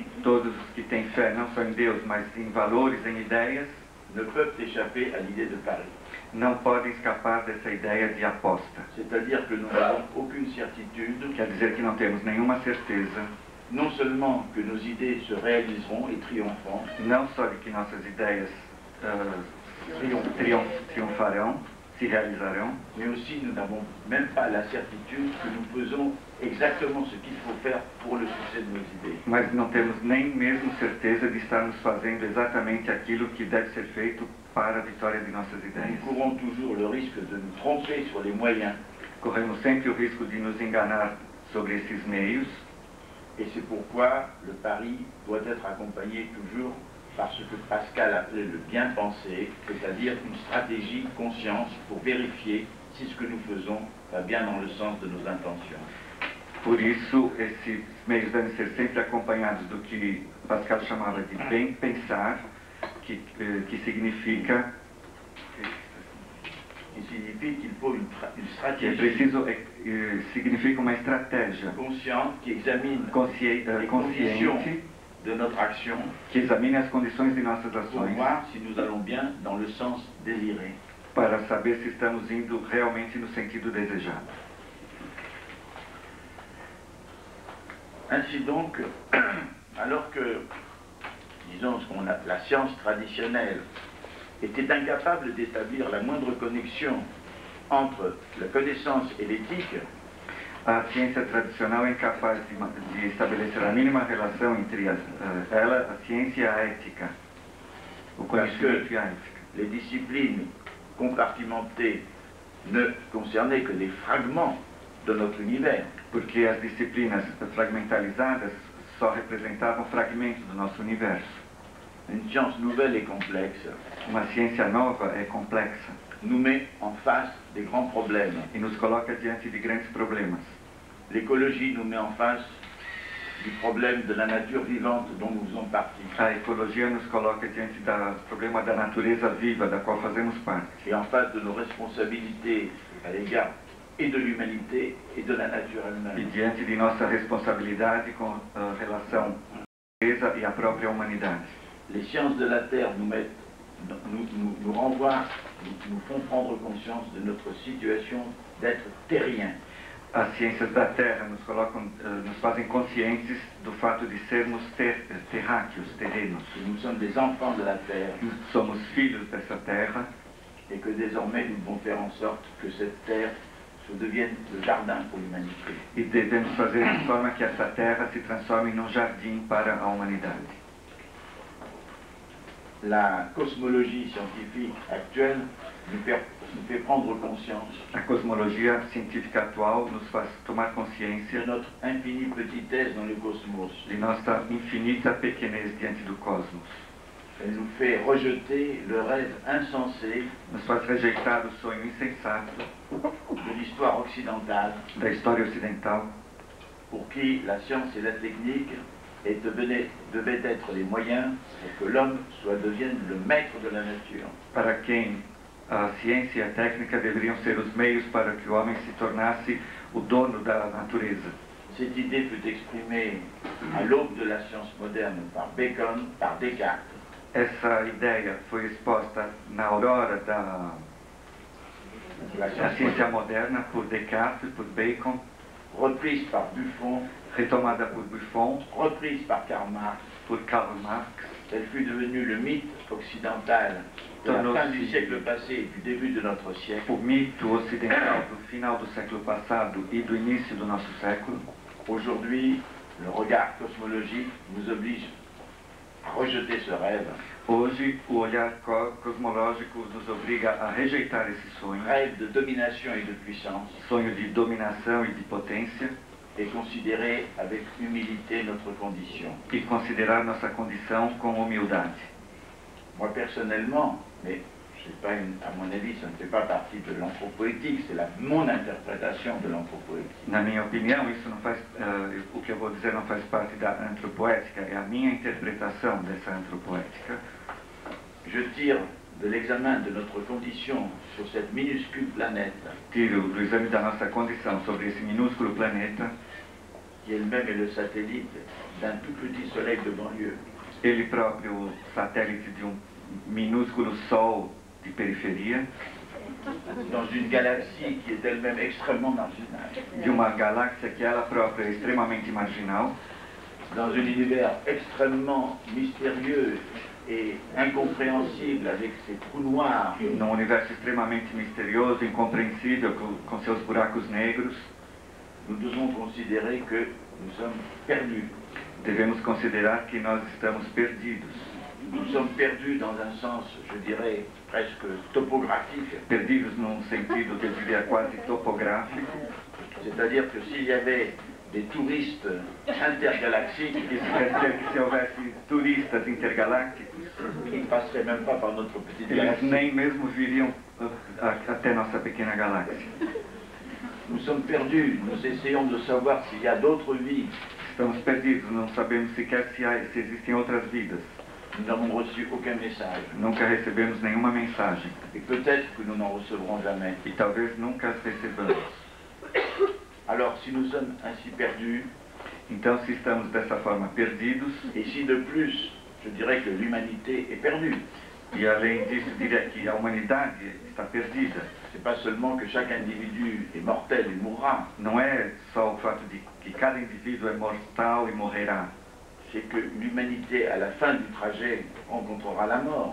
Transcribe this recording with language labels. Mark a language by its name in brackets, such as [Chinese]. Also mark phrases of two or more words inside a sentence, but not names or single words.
[Portuguese] Todos os que têm fé, não só em Deus, mas em valores, em ideias, [French] ne peuvent échapper à l'idée de pari. [Portuguese] não podem escapar dessa ideia de aposta. [French] C'est-à-dire que nous n'avons aucune certitude, [Portuguese] Quer dizer que não temos nenhuma certeza, [French] non seulement que nos idées se réaliseront et triompheront, [Portuguese] não só de que nossas ideias triunfarão, se realizarão, [French] mais aussi nous n'avons même pas la certitude que nous faisons exactement ce qu'il faut faire pour le succès de nos idées. [Portuguese] Mas não temos nem mesmo certeza de estarmos fazendo exatamente aquilo que deve ser feito para a vitória de nossas ideias. [French] Nous courons toujours le risque de nous tromper sur les moyens. [Portuguese] Corremos sempre o risco de nos enganar sobre esses meios. [French] Et c'est pourquoi le pari doit être accompagné toujours par ce que Pascal appelait le bien pensé, c'est-à-dire une stratégie consciente pour vérifier si ce que nous faisons va bien dans le sens de nos intentions. [Portuguese] Por isso, esses meios devem ser sempre acompanhados do que Pascal chamava de bem pensar, que significa [French] Il signifie qu'il faut une [Portuguese] que é [French] stratégie [Portuguese] preciso, significa uma estratégia [French] consciente qui examine les [Portuguese] consciente [French] conditions de notre action [Portuguese] que examine as condições de nossas [French] pour [Portuguese] ações [French] voir si nous allons bien dans le sens désiré. [Portuguese] para saber se estamos indo realmente no sentido desejado. [French] Ainsi donc, alors que, disons, la science traditionnelle était incapable d'établir la moindre connexion entre la connaissance et l'éthique, [Portuguese] A ciência tradicional é incapaz de estabelecer a mínima relação entre ela, a ciência e a ética, o conhecimento e a ética. [French] les disciplines compartimentées ne concernaient que des fragments de notre univers. [Portuguese] Porque as disciplinas fragmentalizadas só representavam fragmentos do nosso universo. [French] Une science nouvelle et complexe [Portuguese] Uma ciência nova é complexa [French] nous met en face des grands problèmes. [Portuguese] e nos coloca diante de grandes problemas. [French] L'écologie nous met en face du problème de la nature vivante dont nous faisons partie. [Portuguese] A ecologia nos coloca diante do problema da natureza viva, da qual fazemos parte. [French] Et en face de nos responsabilités à l'égard et de l'humanité et de la nature [Portuguese] E [French] elle-même. [Portuguese] diante de nossa responsabilidade com relação à natureza e à própria humanidade. [French] Les sciences de la Terre nous renvoient, nous font prendre conscience de notre situation d'être terrien. [Portuguese] As ciências da Terra nos colocam, nos fazem conscientes do fato de sermos terráqueos, terrenos. [French] Que nous sommes des enfants de la Terre [Portuguese] Somos filhos dessa terra [French] et que désormais nous devons faire en sorte que cette Terre devienne le jardin pour l'humanité. [Portuguese] e devemos fazer de forma que essa terra se transforme num jardim para a humanidade. [French] La cosmologie scientifique actuelle nous fait prendre conscience [Portuguese] A cosmologia científica atual nos faz tomar [French] de [Portuguese] consciência [French] notre infinie petitesse dans le cosmos. [Portuguese] de nossa infinita pequenez diante do cosmos. [French] Elle nous fait rejeter le rêve insensé [Portuguese] Nos faz rejeitar o sonho insensato [French] de l'histoire occidentale [Portuguese] da história ocidental, [French] pour qui la science et la technique devaient être les moyens pour que l'homme devienne le maître de la nature. [Portuguese] para quem a ciência e a técnica deveriam ser os meios para que o homem se tornasse o dono da natureza. [French] Cette idée fut exprimée à l'aube de la science moderne par Bacon, par Descartes. [Portuguese] Essa ideia foi exposta na aurora da ciência moderna por Descartes, por Bacon, [French] Reprise par Buffon, [Portuguese] retomada por Buffon, [French] reprise par Karl Marx. [Portuguese] por Karl Marx, [French] Elle fut devenue le mythe occidental de la fin du siècle passé et du début de notre siècle. [Portuguese] o mito ocidental do final do século passado e do início do nosso século. [French] Aujourd'hui, le regard cosmologique nous oblige à rejeter ce rêve. [Portuguese] Hoje, o olhar cosmológico nos obriga a rejeitar esse sonho, [French] Rêve de domination et de puissance, [Portuguese] sonho de dominação e de potência, [French] et considérer avec humilité notre condition. [Portuguese] e considerar nossa condição com humildade. [French] Moi personnellement, mais c'est pas à mon avis, ça ne fait pas partie de l'anthropoétique, c'est mon interprétation de l'anthropoétique. [Portuguese] Na minha opinião, isso não faz, o que eu vou dizer não faz parte da antropoética, é a minha interpretação dessa antropoética. [French] Je tire de l'examen de notre condition sur cette minuscule planète, [Portuguese] Tiro do exame da nossa condição sobre esse minúsculo planeta, [French] qui elle-même est le satellite d'un tout petit soleil de banlieue. [Portuguese] ele próprio satélite de minúsculo sol de periferia, [French] dans une galaxie qui est elle-même extrêmement marginale, [Portuguese] de uma galáxia que ela própria é extremamente marginal, [French] dans un univers extrêmement mystérieux et incompréhensible avec ses trous noirs, [Portuguese] num universo extremamente misterioso, incompreensível, com seus buracos negros, [French] nous devons considérer que nous sommes perdus. [Portuguese] Devemos considerar que nós estamos perdidos. [French] Nous sommes perdus dans un sens, je dirais, presque topographique. [Portuguese] Perdidos num sentido que eu diria quase topográfico. [French] C'est-à-dire que s'il y avait des touristes intergalactiques, [Portuguese] Isso quer dizer que se houvesse turistas intergalácticos, [French] ils ne passeraient même pas par notre petite [Portuguese] eles [French] galaxie. [Portuguese] nem mesmo viriam até nossa pequena galáxia. [French] Nous sommes perdus, nous essayons de savoir s'il y a d'autres vies. [Portuguese] Estamos perdidos, não sabemos sequer se existem outras vidas. [French] Nous n'avons reçu aucun message. [Portuguese] Nunca recebemos nenhuma mensagem. [French] Et peut-être que nous n'en recevrons jamais. [Portuguese] E talvez nunca as recebamos. [French] Alors, si nous sommes ainsi perdus, [Portuguese] Então, se estamos dessa forma perdidos, [French] et si de plus, je dirais que l'humanité est perdue, [Portuguese] e além disso, diria que a humanidade está perdida. [French] c'est pas seulement que chaque individu est mortel et mourra, [Portuguese] Não é só o fato de que cada indivíduo é mortal e morrerá. [French] c'est que l'humanité, à la fin du trajet, rencontrera la mort.